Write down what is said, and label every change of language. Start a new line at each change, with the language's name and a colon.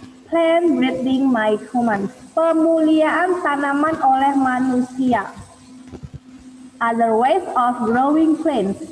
English: Plant breeding by humans.
Indonesian: Pemuliaan tanaman oleh manusia.
English: Other ways of growing plants.